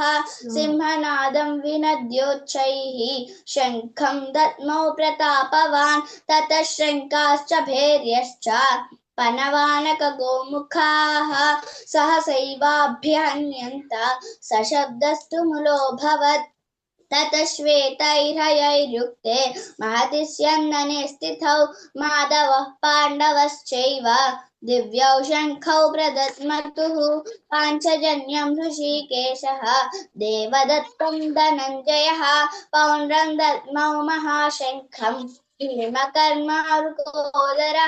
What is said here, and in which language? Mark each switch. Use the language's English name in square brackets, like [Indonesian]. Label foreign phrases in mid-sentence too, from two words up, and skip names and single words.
[Sanskrit] సింహనాదం వినద్యోచ్చైః శంఖం దద్మౌ ప్రతాపవాన్. తతః శంఖాశ్చ భేర్యశ్చ పనవానక గోముఖాః సహసైవాభ్యహన్యంత సశబ్దస్తు ములోऽభవత్. ततः श्वेतैर्हयैर्युक्ते महति स्यन्दने स्थितौ माधवः पाण्डवश्चैव दिव्यौ शङ्खौ प्रदद्मतुः. पाञ्चजन्यं ऋषिकेशः देवदत्तं धनञ्जयः पौण्ड्रं दद्मौ महाशङ्खं भीमकर्मावृकोदरः.